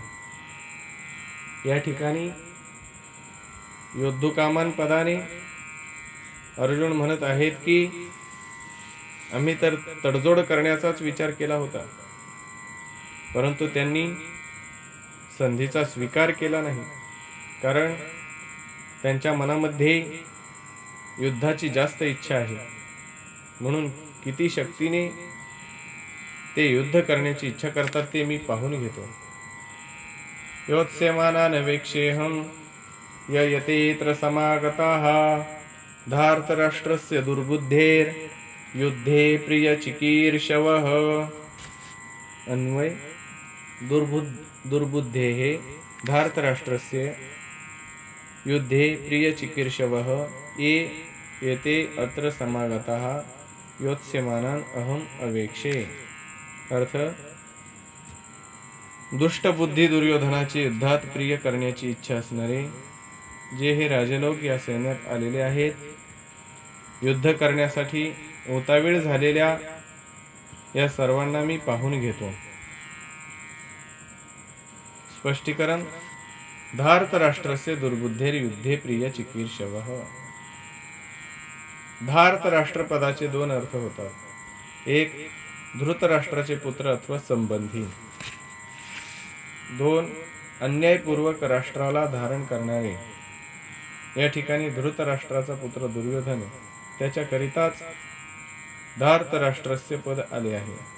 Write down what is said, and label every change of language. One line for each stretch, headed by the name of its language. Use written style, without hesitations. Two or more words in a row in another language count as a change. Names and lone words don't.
Marathi: या ठिकाणी योद्धुकामान पदाने अर्जुन म्हणत आहेत की आम्ही तर तडजोड करण्याचाच विचार केला होता, परंतु त्यांनी संधीचा स्वीकार केला नाही, कारण त्यांच्या मनामध्ये युद्धाची जास्त इच्छा आहे. म्हणून किती शक्तीने ते युद्ध करण्याची इच्छा करतात ते मी पाहून घेतो.
Sanskrit: योत्स्यमानान वेक्षेहं ययतेत्र समागताः धार्तराष्ट्रस्य दुर्बुद्धेर युद्धे प्रियचिकीर्षवः. अन्वय दुर्बुद्धेः धार्तराष्ट्रस्य युद्धे प्रियचिकीर्षवः ये एते अत्र समागताः योत्स्यमानान अहम अवेक्षे.
Marathi: अर्थ, दुष्टबुद्धी दुर्योधनाची युद्धात प्रिय करण्याची इच्छा असणारे जे हे राजेलोक या सैन्यात आलेले आहेत, युद्ध करण्यासाठी उतावीळ झालेल्या या सर्वांना मी पाहून घेतो. स्पष्टीकरण:
Sanskrit: धार्तराष्ट्रस्य दुर्बुद्धेर युद्धे प्रिय चिकीर्षवः.
Marathi: धार्तराष्ट्र पदाचे दोन अर्थ होतात. एक, धृतराष्ट्राचे पुत्र अथवा संबंधी. दोन, अन्यायपूर्वक राष्ट्राला धारण करणारे. या ठिकाणी धृतराष्ट्राचा पुत्र दुर्योधन, त्याच्याकरिताच धार्तराष्ट्रस्य पद आले आहे.